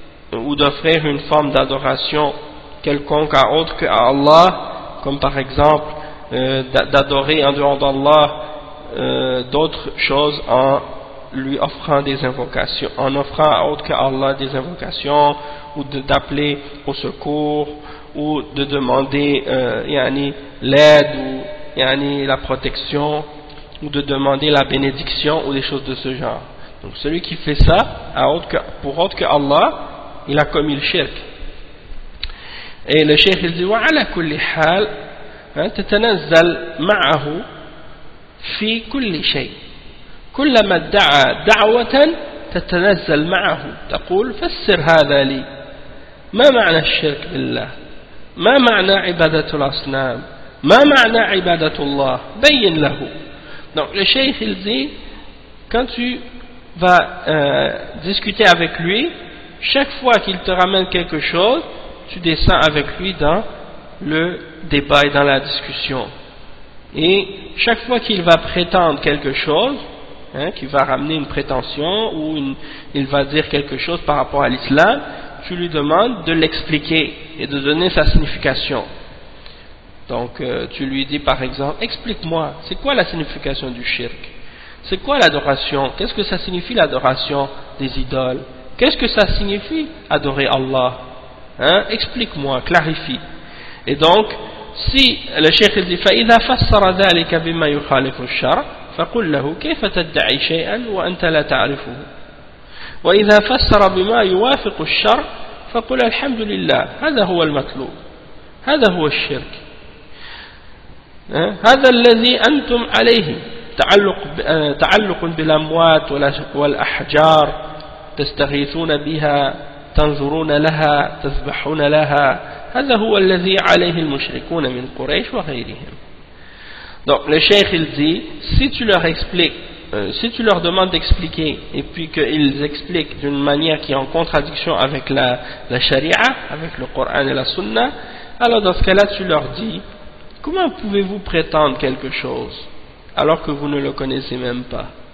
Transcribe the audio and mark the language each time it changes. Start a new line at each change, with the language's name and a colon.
French: ou d'offrir une forme d'adoration quelconque à autre que à Allah, comme par exemple d'adorer en dehors d'Allah d'autres choses en lui offrant des invocations, en offrant à autre que Allah des invocations, ou d'appeler au secours, ou de demander l'aide ou la protection, ou de demander la bénédiction ou des choses de ce genre. Donc celui qui fait ça pour autre que Allah, il a commis le shirk. Et le cheikh il dit
Arabic: وعلى كل حال تتنزل معه في كل شيء كلما ادعى دعوة تتنزل معه تقول فسر هذا لي ما معنى الشرك بالله ما معنى عبادة الأصنام ما معنى عبادة الله بين له.
French: Donc le cheikh il dit, quand tu vas discuter avec lui, chaque fois qu'il te ramène quelque chose, tu descends avec lui dans le débat et dans la discussion. Et chaque fois qu'il va prétendre quelque chose, qu'il va ramener une prétention ou il va dire quelque chose par rapport à l'islam, tu lui demandes de l'expliquer et de donner sa signification. Donc tu lui dis par exemple, explique-moi, c'est quoi la signification du shirk? C'est quoi l'adoration? Qu'est-ce que ça signifie l'adoration des idoles? Qu'est-ce que ça signifie adorer Allah? Explique-moi, clarifie. Et donc, si le cheikh dit
Arabic: فَإِذَا فَسَّرَ ذَلِكَ بِمَا يُخَالِفُ الشَّرْعَ فَقُلْ لَهُ كَيْفَ تَدَّعِي شَيْئًا وَأَنْتَ لَا تَعْرِفُهُ وإذا فسر بما يوافق الشرع فقل الحمد لله هذا هو المطلوب هذا هو الشرك هذا الذي أنتم عليه تعلق بالأموات والأحجار تستغيثون بها تنظرون لها تذبحون لها هذا هو الذي عليه المشركون من قريش وغيرهم.
French: Donc le cheikh il dit, si tu leur expliques, si tu leur demandes d'expliquer et puis qu'ils expliquent d'une manière qui est en contradiction avec la charia, avec le Coran et la Sunna, alors dans ce cas-là tu leur dis, comment pouvez-vous prétendre quelque chose alors que vous ne le connaissez même pas?